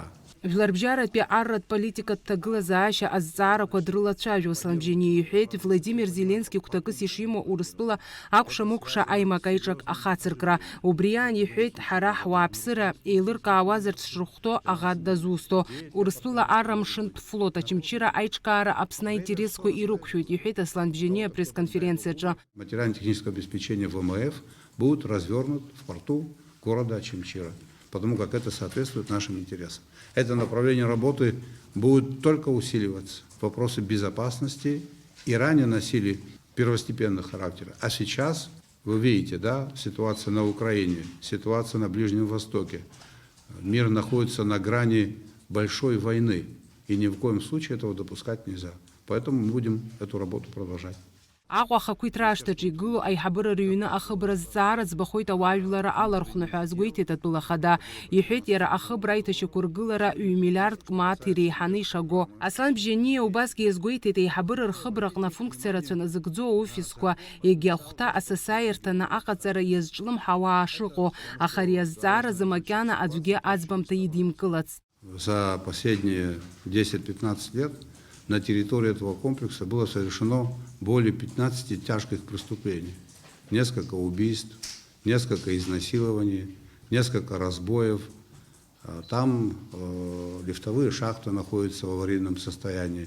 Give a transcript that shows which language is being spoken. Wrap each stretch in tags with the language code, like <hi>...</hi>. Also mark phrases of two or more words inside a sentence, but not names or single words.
<ab>Жәларбжьаратәи арратә политикатә ҭагылазаашьа азҵаарақәа дрылацәажәо Аслан Бжьани иҳәеит Владимир Зеленски гәҭакыс ишимоу Урыстәыла акәша-мыкәша аимак-аиҿак ахацыркра. Убри аан иҳәеит ҳара ҳуааԥсыра еилыркаауазарц шрыхәҭоу аӷа дазусҭо. Урыстәыла аррамшынтә флот очамчыра аиҿкаара Аԥсны аинтересқәа ирықәшәоит иҳәеит Аслан Бжьани апресс-конференциаҿы.</ab> <ru>Материально-техническое обеспечение ВМФ будет развернут в порту города Очамчыра, потому как это соответствует нашим интересам. Это направление работы будет только усиливаться. Вопросы безопасности и ранее носили первостепенный характер. А сейчас, вы видите, да, ситуация на Украине, ситуация на Ближнем Востоке. Мир находится на грани большой войны, и ни в коем случае этого допускать нельзя. Поэтому мы будем эту работу продолжать.</ru> <ab>Аҟәа ахақәиҭра ашҭаҿы игылоу аиҳабыра рыҩны ахыбра зҵаара ӡбахоит ауаажәлара алархәны ҳәа азгәеиҭеит атәыла ахада. Иҳәеит иара ахыбра аиҭашьақәа ргылара 1 миллиардк мааҭ иреиҳаны ишаго. Аслан Бжьани убасгьы иазгәеиҭеит аиҳабыра рхыбраҟны афункциа рацәаны зыгӡоу аофисқәа егьи ахәҭа асасааирҭаны аҟаҵара иазҿлымҳауаа шыҟоу, аха ари азҵааразы макьана аӡәгьы аӡбамҭа идимкылацт.</ab> <ru>За последние 10-15 лет на территории этого комплекса было совершено более 15 тяжких преступлений. Несколько убийств, несколько изнасилований, несколько разбоев. Там лифтовые шахты находятся в аварийном состоянии.</ru>